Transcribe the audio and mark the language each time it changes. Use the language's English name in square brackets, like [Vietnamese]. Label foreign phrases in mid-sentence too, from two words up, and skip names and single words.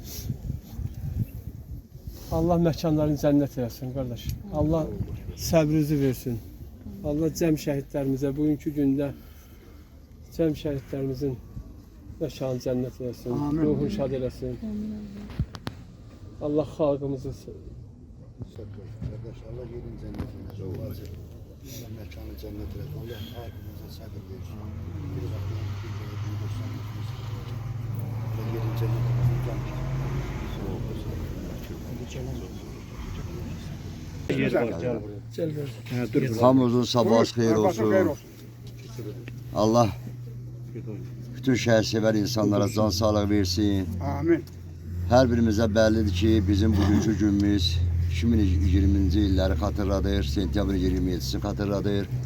[Azerbaijani] Allah məkanlarını cənnət eləsin qardaş. Allah səbrinizi versin. Allah cəm şəhidlərimizə bugünkü gündə cəm şəhidlərimizin məkanı cənnət eləsin. Ruhunu şad eləsin. Allah xalqımızı [Turkish] Kardeş Allah yerin cennetine Allah mekanı cennet etsin. Allah halkımıza sabır versin. Bir bakın bir dostlar Allah yerin cennetine [Azerbaijani] Hamımızın sabahı xeyir olsun. Allah bütün şəhərsever insanlara can sağlığı versin. Amin. Hər birimizə bəllidir ki, bizim bugünkü günümüz 2020-ci illəri xatırladır, sentyabrın 27-sini xatırladır.